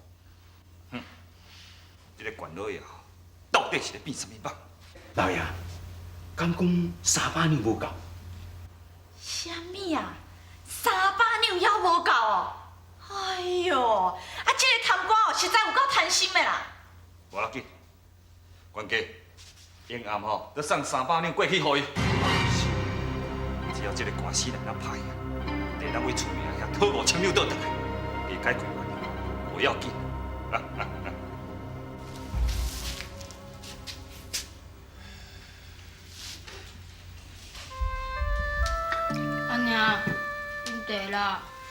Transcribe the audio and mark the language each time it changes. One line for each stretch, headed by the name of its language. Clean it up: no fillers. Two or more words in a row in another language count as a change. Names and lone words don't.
Min Nan Chinese: 这个管老爷到底是咧变什么梦？老爷，敢讲300两无够？啥物啊？300两还无够哦！哎呦，啊，这个贪官哦，实在有够贪心的啦！无要紧，管家，永暗吼，要送300两过去互伊。只要这个官司来咱拍啊，地咱为厝面遐讨5000两倒转来，别解决完，不要紧。阿娘，恁茶啦。